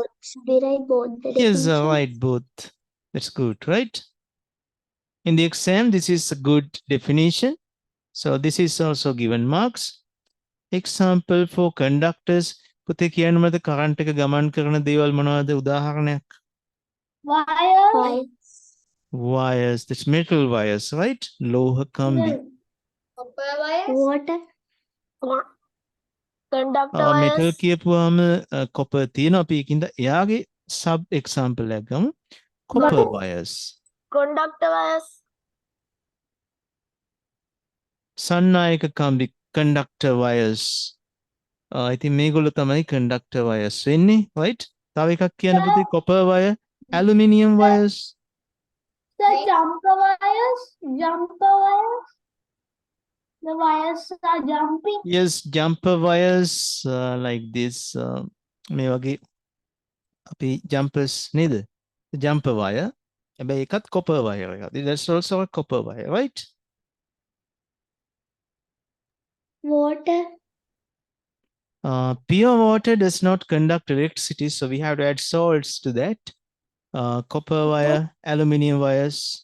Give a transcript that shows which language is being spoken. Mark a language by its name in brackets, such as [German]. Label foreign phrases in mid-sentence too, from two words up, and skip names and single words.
[English] Should we write both the yes, definitions? right, both. That's good, right? In the exam, this is a good definition. So this is also given marks. Example for conductors. [Sinhala] පුතේ කියන්න මට කරන්ට් එක ගමන් කරන දේවල් මොනවද උදාහරණයක්? [English] Wire. Wires. Wires, that's metal wires, right? [Sinhala] ලෝහ කම්බි. [English] Copper wires. Water. Conductor මෙටල් wires. [Sinhala] කියපුවාම copper තියෙනවා අපි ඒකින්ද එයාගේ [English] sub example [Sinhala] එකක් ගමු. [English] Copper wires. Conductor wires. [Sinhala] සන්නායක කම්බි [English] conductor wires. [Sinhala] ඉතින් මේගොල්ලෝ තමයි [English] conductor wires [Sinhala] වෙන්නේ, right? තව එකක් කියන්න පුතේ [English] copper wire, aluminium wires. The jumper wires. Jumper wires. The wires are jumping. Yes, jumper wires like this. [Sinhala] මේ වගේ අපි jumpers නේද? [English] The jumper wire. [Sinhala] හැබැයි එකත් [English] copper wire [Sinhala] එකක්. [English] That's also a copper wire, right? Water. Pure water does not conduct electricity, so we have to add salts to that. Copper wire, aluminium wires.